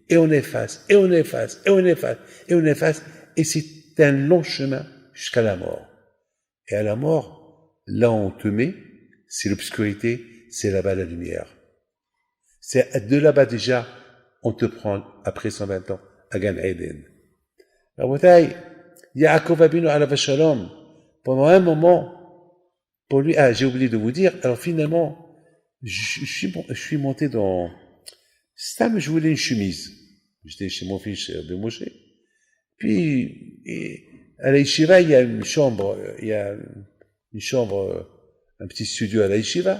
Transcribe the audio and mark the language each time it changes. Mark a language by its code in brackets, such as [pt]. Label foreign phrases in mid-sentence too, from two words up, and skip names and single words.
[fr] Et on efface, et on efface, et on efface, et on efface. Et c'est un long chemin jusqu'à la mort. Et à la mort, là où on te met, c'est l'obscurité, c'est là-bas la lumière. C'est de là-bas déjà, on te prend, après 120 ans, à Gan Eden. [he] רבותי, יעקב אבינו עליו שלום, [fr] pendant un moment, pour lui, j'ai oublié de vous dire, alors finalement, je suis monté dans, Stam, je voulais une chemise. J'étais chez mon fils de Moshe. Puis, à la yeshiva, il y a une chambre, un petit studio à la yeshiva.